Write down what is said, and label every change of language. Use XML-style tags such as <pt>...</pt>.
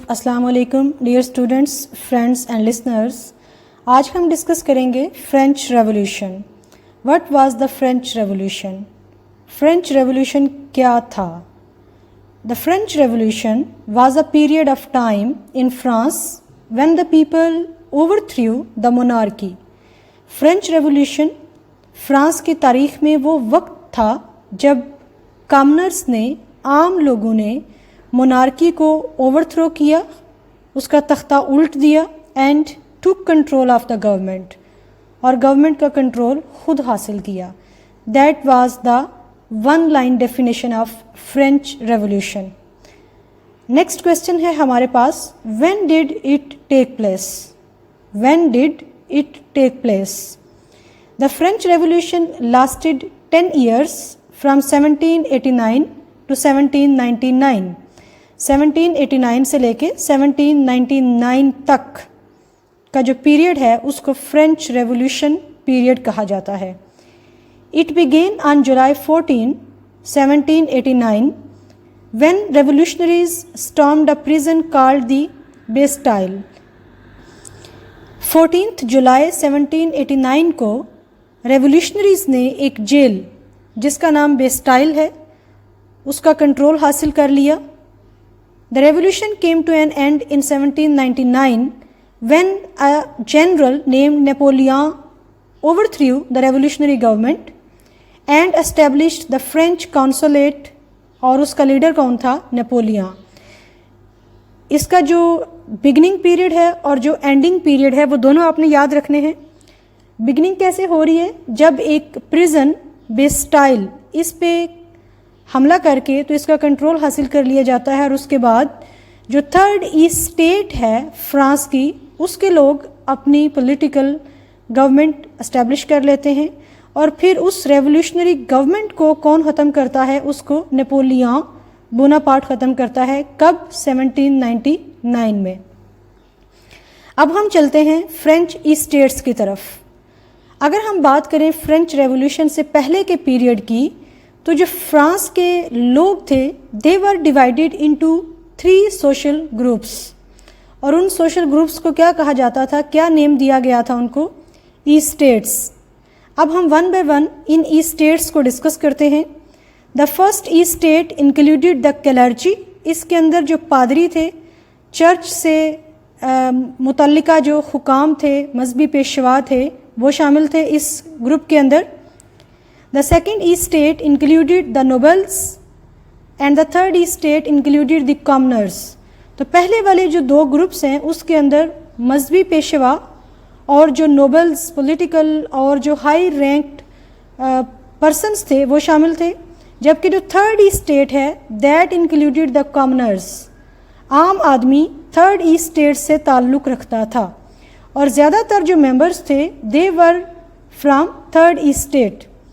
<ur>السلام علیکم</ur> <en>Dear students, friends and listeners.</en> <ur>آج ہم ڈسکس کریں گے French revolution.</ur> <en>What was the French revolution?</en> <ur>French revolution کیا تھا؟</ur> <en>The French revolution was a period of time in France when the people overthrew the monarchy.</en> <ur>French revolution France کی تاریخ میں وہ وقت تھا جب کامنرس نے، عام لوگوں نے مونارکی کو اوور تھرو کیا، اس کا تختہ الٹ دیا</ur> <en>and took control of the government,</en> <ur>اور گورنمنٹ کا کنٹرول خود حاصل کیا.</ur> <en>That was the one line definition of French Revolution. Next question</en> <ur>ہے ہمارے پاس،</ur> <en>When did it take place? When did it take place? The French Revolution lasted 10 years from 1789 to 1799.</en> <ur>1789 سے لے کے 1799 تک کا جو پیریڈ ہے اس کو فرینچ ریولیوشن پیریڈ کہا جاتا ہے.</ur> <en>It began on July 14, 1789 when revolutionaries stormed a prison called the Bastille.</en> <ur>14 جولائی 1789 کو ریولیوشنریز نے ایک جیل جس کا نام بیسٹائل ہے اس کا کنٹرول حاصل کر لیا.</ur> <en>The revolution came to an end in 1799 when a general named Napoleon overthrew the revolutionary government and established the French consulate.</en> <ur>اور اس کا لیڈر کون تھا؟ نیپولین. اس کا جو بگننگ پیریڈ ہے اور جو اینڈنگ پیریڈ ہے وہ دونوں آپ نے یاد رکھنے ہیں. بگننگ کیسے ہو رہی ہے؟ جب ایک پریزن بیسٹائل اس پہ حملہ کر کے تو اس کا کنٹرول حاصل کر لیا جاتا ہے، اور اس کے بعد جو تھرڈ اسٹیٹ ہے فرانس کی، اس کے لوگ اپنی پولیٹیکل گورنمنٹ اسٹیبلش کر لیتے ہیں، اور پھر اس ریولیوشنری گورنمنٹ کو کون ختم کرتا ہے؟ اس کو نیپولین بوناپارٹ ختم کرتا ہے. کب؟ 1799 میں. اب ہم چلتے ہیں فرینچ اسٹیٹس کی طرف. اگر ہم بات کریں فرینچ ریولیوشن سے پہلے کے پیریڈ کی، تو جو فرانس کے لوگ تھے</ur> <en>they were divided into 3 social groups,</en> <ur>اور ان سوشل گروپس کو کیا کہا جاتا تھا؟ کیا نیم دیا گیا تھا ان کو؟ اسٹیٹس. اب ہم one by one in status کو ڈسکس کرتے ہیں.</ur> <en>The first estate included the clergy.</en> <ur>اس کے اندر جو پادری تھے، چرچ سے متعلقہ جو حکام تھے، مذہبی پیشوا تھے، وہ شامل تھے اس گروپ کے اندر.</ur> <en>The second estate included the nobles and the third estate included the commoners.</en> <ur>تو پہلے والے جو 2 گروپس ہیں اس کے اندر مذہبی پیشوا اور جو نوبلز، پولیٹیکل اور جو ہائی رینکڈ پرسنس تھے وہ شامل تھے، جبکہ جو تھرڈ اسٹیٹ ہے</ur> <en>That included the commoners.</en> <ur>عام آدمی تھرڈ اسٹیٹ سے تعلق رکھتا تھا، اور زیادہ تر جو ممبرس تھے</ur> <en>They were from third estate.</en>